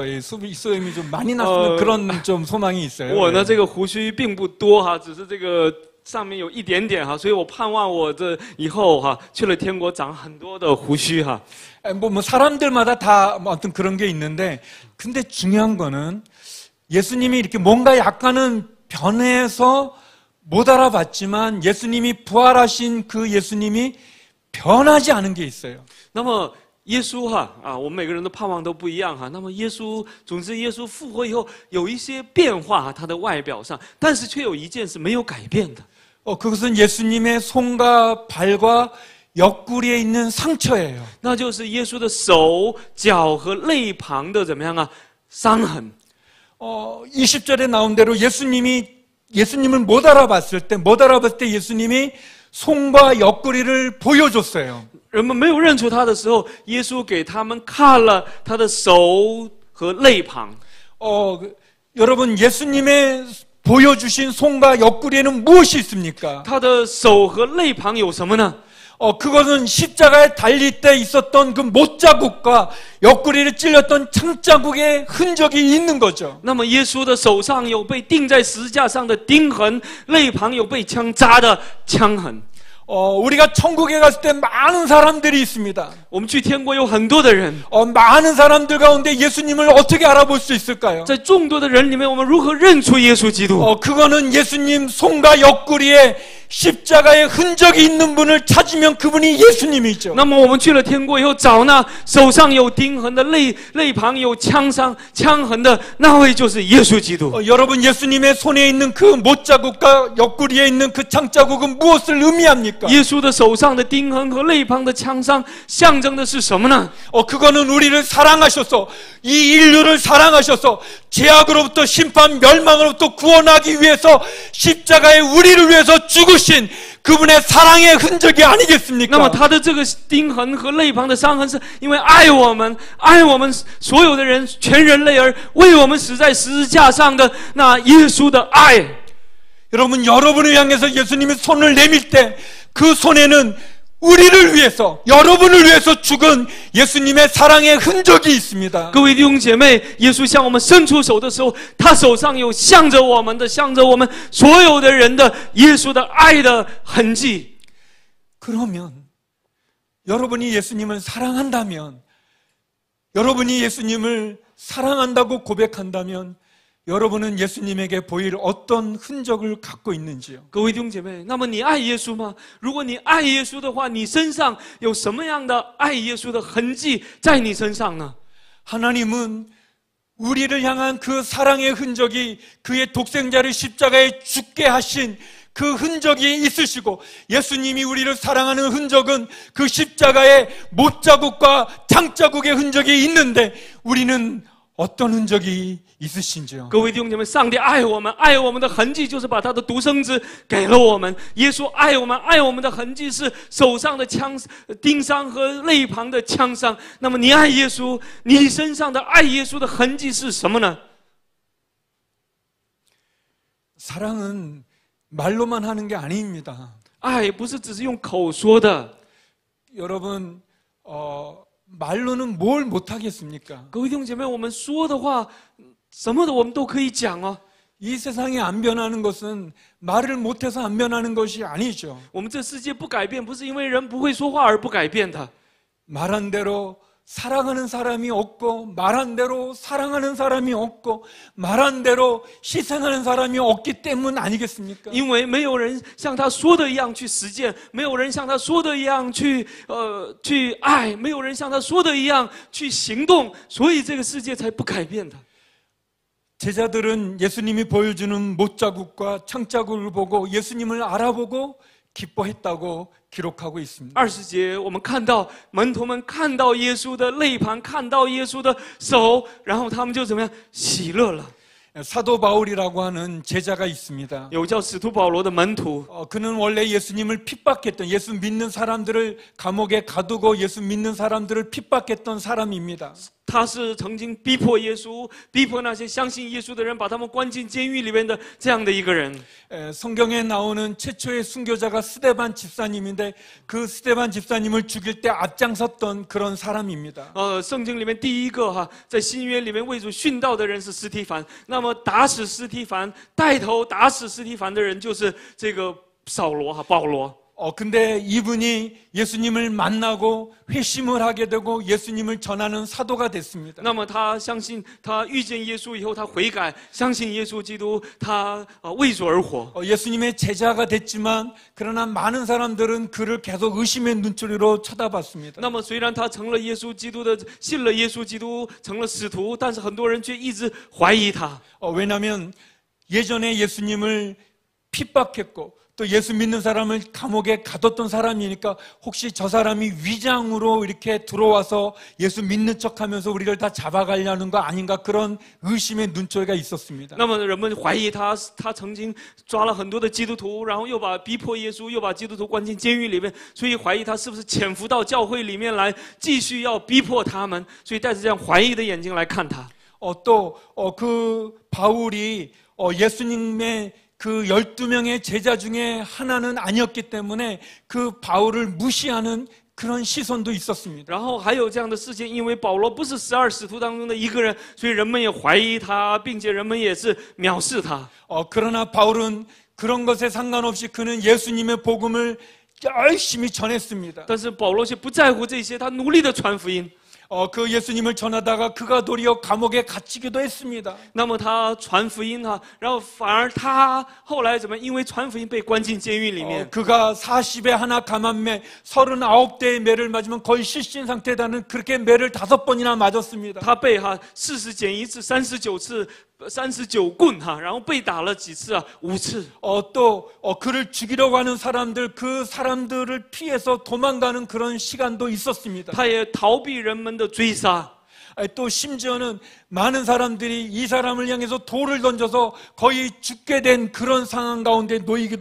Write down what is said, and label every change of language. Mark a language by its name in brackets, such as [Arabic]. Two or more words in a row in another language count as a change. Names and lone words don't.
[Korean] 이 수염이 좀 많이 났으면 그런 좀 소망이 있어요. [Chinese] 我呢，这个胡须并不多哈，只是这个上面有一点点哈，所以我盼望我这以后哈去了天国长很多的胡须哈。 [Korean] 뭐 사람들마다 다 뭐 어떤 그런 게 있는데, 근데 중요한 거는 예수님이 이렇게 뭔가 약간은 변해서 못 알아봤지만 예수님이 부활하신 그 예수님이 변하지 않은 게 있어요. [Chinese] 那么耶稣哈我们每个人的盼望都不一样哈。那么耶稣，总之耶稣复活以后有一些变化，他的外表上，但是却有一件是没有改变的。 [Korean] 그것은 예수님의 손과 발과 옆구리에 있는 상처예요. [Chinese] 那就是耶稣的手、脚和肋旁的怎么样啊？伤痕。 [Korean] 20절에 나온 대로 예수님을 못 알아봤을 때 예수님이 손과 옆구리를 보여줬어요. [Chinese] 人们没有认出他的时候，耶稣给他们看了他的手和肋旁。 [Korean] 여러분, 예수님의 보여주신 손과 옆구리에는 무엇이 있습니까? [Chinese] 他的手和肋旁有什么呢？ [Korean] 그것은 십자가에 달릴 때 있었던 그 못자국과 옆구리를 찔렸던 창자국의 흔적이 있는 거죠. [Chinese] 那么耶稣的手上有被钉在十字架上的钉痕，肋旁有被枪扎的枪痕。 [Korean] 우리가 천국에 갔을 때 많은 사람들이 있습니다. [Chinese] 我们去天国有很多的人， [Korean] 많은 사람들 가운데 예수님을 어떻게 알아볼 수 있을까요? [Chinese] 在众多的人里面，我们如何认出耶稣基督？ [Korean] 그거는 예수님 손과 옆구리에 십자가의 흔적이 있는 분을 찾으면 그분이 예수님이죠. [Chinese] 那么我们去了天国以后，找那手上有钉痕的、肋旁有枪痕的那位，就是耶稣基督。 [Korean] 여러분, 예수님의 손에 있는 그 못자국과 옆구리에 있는 그 창자국은 무엇을 의미합니까? [Chinese] 耶稣的手上的钉痕和肋旁的枪伤，象征的是什么呢？ [Korean] 그거는 우리를 사랑하셔서, 이 인류를 사랑하셔서 죄악으로부터 심판, 멸망으로부터 구원하기 위해서 십자가에 우리를 위해서 죽으신 그분의 사랑의 흔적이 아니겠습니까? [Chinese] 那么他的这个钉痕和肋旁的伤痕，是因为爱我们所有的人，全人类而为我们死在十字架上的那耶稣的爱。 [Korean] 여러분, 여러분을 향해서 예수님이 손을 내밀 때 그 손에는 우리를 위해서, 여러분을 위해서 죽은 예수님의 사랑의 흔적이 있습니다. [Chinese] 各位弟兄姐妹，耶稣向我们伸出手的时候，他手上有向着我们所有的人的耶稣的爱的痕迹。 [Korean] 그러면 여러분이 예수님을 사랑한다면, 여러분이 예수님을 사랑한다고 고백한다면 여러분은 예수님에게 보일 어떤 흔적을 갖고 있는지요? [Chinese] 各位弟兄姐妹，那么你爱耶稣吗？如果你爱耶稣的话，你身上有什么样的爱耶稣的痕迹在你身上呢？ [Korean] 하나님은 우리를 향한 그 사랑의 흔적이, 그의 독생자를 십자가에 죽게 하신 그 흔적이 있으시고, 예수님이 우리를 사랑하는 흔적은 그 십자가의 못자국과 창자국의 흔적이 있는데 우리는 어떤 흔적이 있으신지요? [Chinese] 各位弟兄姐妹，上帝爱我们的痕迹就是把他的独生子给了我们。耶稣爱我们的痕迹是手上的钉伤和肋旁的枪伤。那么你爱耶稣，你身上的爱耶稣的痕迹是什么呢？ [Korean] 사랑은 말로만 하는 게 아닙니다. [Chinese] 爱不是只是用口说的。 [Korean] 여러분, 말로는 뭘 못하겠습니까? [Chinese] 各位弟兄姐妹，我们说的话，什么的我们都可以讲哦。 [Korean] 이 세상이 안 변하는 것은 말을 못해서 안 변하는 것이 아니죠. [Chinese] 我们这世界不改变，不是因为人不会说话而不改变的。 [Korean] 말한 대로 사랑하는 사람이 없고, 말한 대로 사랑하는 사람이 없고, 말한 대로 희생하는 사람이 없기 때문 아니겠습니까? [Chinese] 因为没有人像他说的一样去实践，没有人像他说的一样去爱，没有人像他说的一样去行动，所以这个世界才不改变的。 [Korean] 제자들은 예수님이 보여주는 못자국과 창자국을 보고 예수님을 알아보고 기뻐했다고 기록하고 있습니다. [Chinese] 20 节我们看到门徒们看到耶稣的肋旁，看到耶稣的手，然后他们就怎么样喜乐了。 [Korean] 사도 바울이라고 하는 제자가 있습니다. [Chinese] 有叫使徒保罗的门徒， [Korean] 그는 원래 예수님을 핍박했던, 예수 믿는 사람들을 감옥에 가두고 예수 믿는 사람들을 핍박했던 사람입니다. [Chinese] 他是曾经逼迫耶稣，逼迫那些相信耶稣的人，把他们关进监狱里面的这样的一个人。 [Korean] 성경에 나오는 최초의 순교자가 스데반 집사님인데 그 스데반 집사님을 죽일 때 앞장섰던 그런 사람입니다. [Chinese] 圣经里面第一个在新约里面为主殉道的人是司提反。那么打死司提反，带头打死司提反的人就是这个扫罗哈保罗。 [Korean] 근데 이분이 예수님을 만나고 회심을 하게 되고 예수님을 전하는 사도가 됐습니다. [Chinese] 那么他相信，他遇见耶稣以后，他悔改，相信耶稣基督，他为主而活。 [Korean] 예수님의 제자가 됐지만 그러나 많은 사람들은 그를 계속 의심의 눈초리로 쳐다봤습니다. [Chinese] 那么虽然他成了耶稣基督的，信了耶稣基督，成了使徒，但是很多人却一直怀疑他。 [Korean] 왜냐하면 예전에 예수님을 핍박했고 또 예수 믿는 사람을 감옥에 가뒀던 사람이니까 혹시 저 사람이 위장으로 이렇게 들어와서 예수 믿는 척하면서 우리를 다 잡아가려는 거 아닌가 그런 의심의 눈초리가 있었습니다. [Chinese] 那么人们怀疑他，他曾经抓了很多的基督徒，然后又逼迫耶稣，又把基督徒关进监狱里面，所以怀疑他是不是潜伏到教会里面来，继续要逼迫他们，所以带着这样怀疑的眼睛来看他。 [Korean] 또 그 바울이 예수님의 그 12명의 제자 중에 하나는 아니었기 때문에 그 바울을 무시하는 그런 시선도 있었습니다. [Chinese] 然后还有这样的事情，因为保罗不是12使徒当中的一个人，所以人们也怀疑他，并且人们也是藐视他。 [Korean] 그러나 바울은 그런 것에 상관없이 그는 예수님의 복음을 열심히 전했습니다. [Chinese] 但是保罗却不在乎这些，他努力的传福音。 [Korean] 그 예수님을 전하다가 그가 도리어 감옥에 gat히기도 했습니다. [Chinese] 那么他传福音哈，然后反而他后来怎么？因为传福音被关进监狱里面。 [Korean] 그가 40에 하나 감한매 39대의 매를 맞으면 거의 실신 상태다는 그렇게 매를 5번이나 맞았습니다. [Chinese] 他被40减1次39次39棍哈，然后被打了几次啊？5次。 [Korean] 또 그를 죽이려고 하는 사람들 그 사람들을 피해서 도망가는 그런 시간도 있었습니다. [Chinese] 他也逃避人们的追杀。 [Korean] 또 심지어는 많은 사람들이 이 사람을 향해서 돌을 던져서 거의 죽게 된 그런 상황 가운데 놓이기도